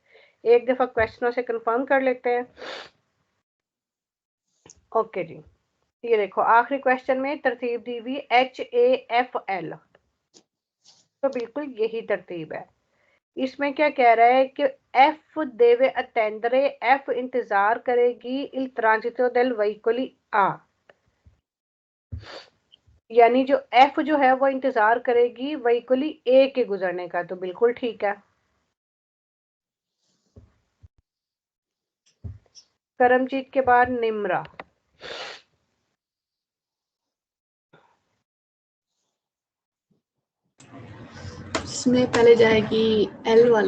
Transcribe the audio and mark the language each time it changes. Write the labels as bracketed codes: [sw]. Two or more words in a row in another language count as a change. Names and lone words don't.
[hi] एक दफा क्वेश्चनों से कंफर्म कर लेते हैं। ओके जी, ये देखो आखिरी क्वेश्चन में तरतीब दी हुई HAFL, तो बिल्कुल यही तरतीब है। इसमें क्या कह रहा है कि एफ [it] deve attendere, [hi] एफ इंतजार करेगी [it] il transito del veicoli [hi] A, यानी जो एफ जो है वो इंतजार करेगी वेहिकुली ए के गुजरने का, तो बिल्कुल ठीक है। करमजीत के बाद निम्रा। इसमें पहले जाएगी L वाली,